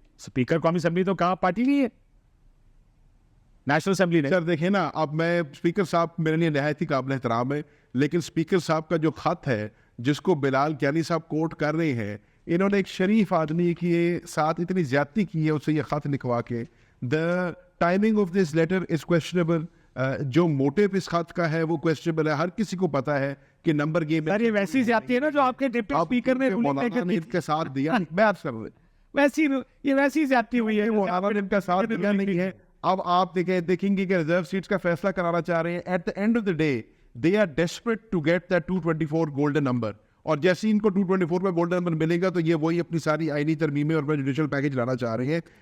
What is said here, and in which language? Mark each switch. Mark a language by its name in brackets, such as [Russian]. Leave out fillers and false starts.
[Urdu] Speaker قومی assembly تو کہاں پارٹی نہیں ہے نیشنل اسمبلی نے. سر دیکھیں نا اب میں اسپیکر صاحب میرے لیے نہایت ہی قابل احترام ہے لیکن اسپیکر صاحب کا جو خط ہے جس کو بلال کیانی صاحب کوٹ کر رہے ہیں انہوں نے ایک شریف آدمی کے ساتھ اتنی زیادتی کی ہے اسے یہ خط لکھوا کے. [English] The timing of this letter is questionable. [Urdu] جو موٹیو اس خط کا ہے وہ کویسچنیبل ہے. ہر کسی کو پتا ہے کہ نمبر گیم یہ ویسی زیادتی ہے نا جو آپ کے ڈپٹی اسپیکر نے کے ساتھ دیا. میں آپ سے ویسی یہ ویسی زیادتی ہوئی ہے وہ ان کا ساتھ دیا نہیں ہے. اب آپ دیکھیں گے کہ ریزرو سیٹس کا فیصلہ کرانا چاہ رہے ہیں. [English] at the end of the day they are desperate to get that 224 golden number, [Urdu] اور جیسے ان کو 224 میں گولڈن نمبر ملے گا تو یہ وہی اپنی ساری آئینی ترمیمیں اور جوڈیشل پیکج لانا چاہ رہے ہیں.